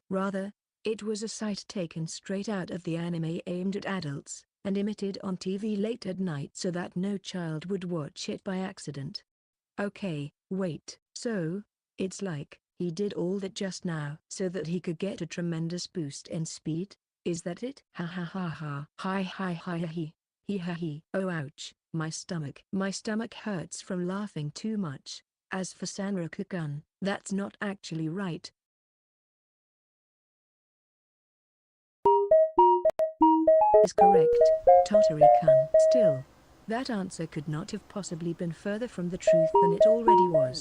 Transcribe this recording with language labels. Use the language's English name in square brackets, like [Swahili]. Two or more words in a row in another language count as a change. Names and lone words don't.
[English] Rather, it was a sight taken straight out of the anime aimed at adults, and emitted on TV late at night so that no child would watch it by accident. Okay, wait, so, it's like, he did all that just now so that he could get a tremendous boost in speed? Is that it? Ha ha ha ha. Hi hi hi hi. He ha he. Oh ouch, my stomach. My stomach hurts from laughing too much. As for Sanraku-kun, that's not actually right. Is correct, Tottery-kun. Still, that answer could not have possibly been further from the truth than it already was.